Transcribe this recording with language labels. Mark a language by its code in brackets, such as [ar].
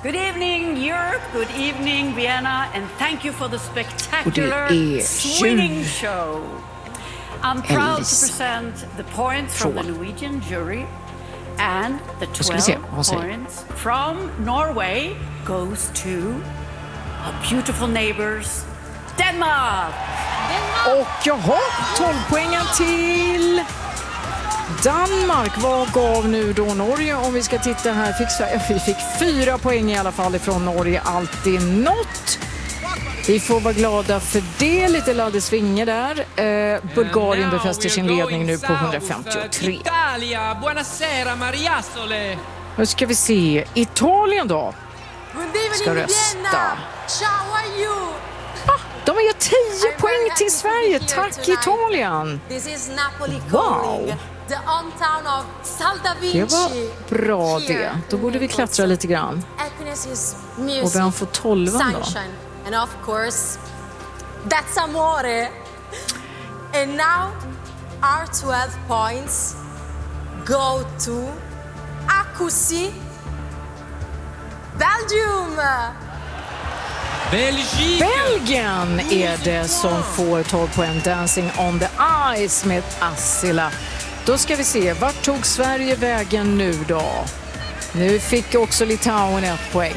[en] Good evening Europe, good evening Vienna, and thank you for the spectacular swinging show. I'm proud to present the points from the Norwegian jury and the 12 points from Norway goes to our beautiful neighbors, Denmark! [sv] Och jaha, 12 poängen till Danmark. Vad gav nu då Norge om vi ska titta här? Vi fick 4 poäng i alla fall ifrån Norge, alltid något. Vi får vara glada för det, lite ladd i svinger där. Bulgarien befäster sin ledning nu på 153. [it] Italia, buonasera Maria Sole. [sv] Nu ska vi se, Italien då. Ska rösta. [en] Ciao, are you? [sv] De har gett 10 poäng till Sverige. Tack Italien. [en] This is Napoli calling. The hometown of Salda Vinci. [sv] Det var bra det. Då borde vi klättra lite grann. Och vem får 12 då? [en] And of course, that's amore. And now, our 12 points go to Akusi, Belgium. Belgium. [sv] Belgien är det som får 12 poäng. Dancing on the ice med Assila. Då ska vi se, vart tog Sverige vägen nu då? Nu fick också Litauen ett poäng.